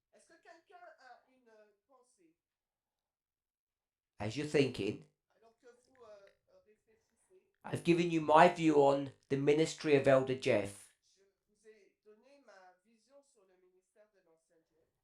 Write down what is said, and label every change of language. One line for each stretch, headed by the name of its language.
French: Est-ce que quelqu'un a une pensée?
English: As you're thinking,
French: Alors que vous réfléchissez,
English: I've given you my view on the ministry of Elder Jeff
French: je vous ai donné ma vision sur le ministère de l'ancien Jeff,